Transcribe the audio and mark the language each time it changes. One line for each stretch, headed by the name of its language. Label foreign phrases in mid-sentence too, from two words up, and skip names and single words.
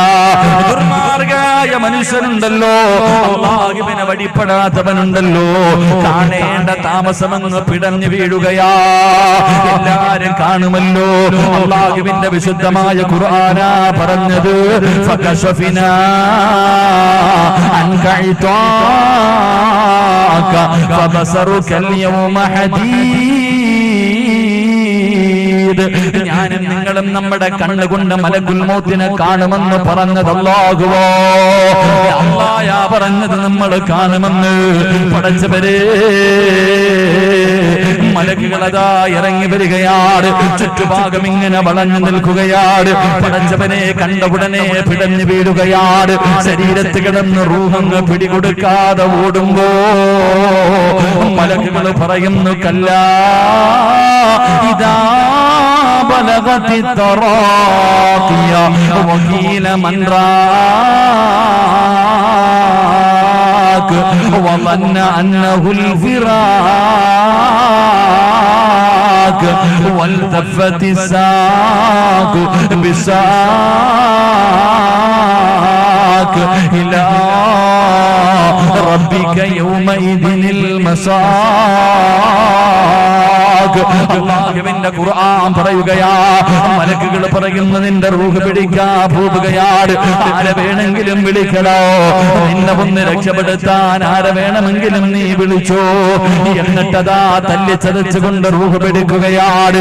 Malayalam: ദുർമാർഗായ മനുഷ്യനുണ്ടല്ലോ, അല്ലാഹുവിനെ വഴിപ്പെടാത്തവനുണ്ടല്ലോ, കാണേണ്ട താമസമെന്ന് പിടഞ്ഞു വീഴുകയാ. എല്ലാരും കാണുമല്ലോ. അല്ലാഹുവിന്റെ വിശുദ്ധമായ ഖുർആനാ പറഞ്ഞത്,
Arabic: فكشفنا عنك غطاءك فبصرك اليوم حديد.
Malayalam: ഞാനും നിങ്ങളും നമ്മുടെ കണ്ണുകൊണ്ട് മലക്കുൽ മൗത്തിനെ കാണുമെന്ന് പറഞ്ഞത് അല്ലാഹുവോ? അല്ലാഹയാ പറഞ്ഞത് നമ്മൾ കാണുമെന്ന്. പടച്ചവരെ, മലക്കുകളതാ ഇറങ്ങി വരികയാണ്. ചുറ്റുഭാഗം ഇങ്ങനെ വളഞ്ഞു നിൽക്കുകയാണ്. പടച്ചവനെ കണ്ട ഉടനെ പിടഞ്ഞു വീഴുകയാണ്. ശരീരത്ത് കിടന്ന് റൂഹങ്ങ് പിടികൊടുക്കാതെ ഓടുമ്പോ മലക്കുകൾ പറയുന്നു,
Arabic: كلا إذا بلغت التراقي وقيل من راق وظن أنه الفراق والتفت الساق بالساق إلى ربك يومئذ المساق.
Malayalam: അല്ലാഹുവിന്റെ ഖുർആൻ പറയുകയാ, മലക്കുകൾ പറയുന്നു, നിന്റെ റൂഹ് പിടിക്കാൻ പോവുകയാണ്. ആരെ വേണമെങ്കിലും വിളിക്കണോ, നിന്നെ ഒന്ന് രക്ഷപ്പെടുത്താൻ ആരെ വേണമെങ്കിലും നീ വിളിച്ചോ. എന്നിട്ടതാ തല്ലിച്ചതച്ചുകൊണ്ട് റൂഹ് പിടിക്കുകയാണ്.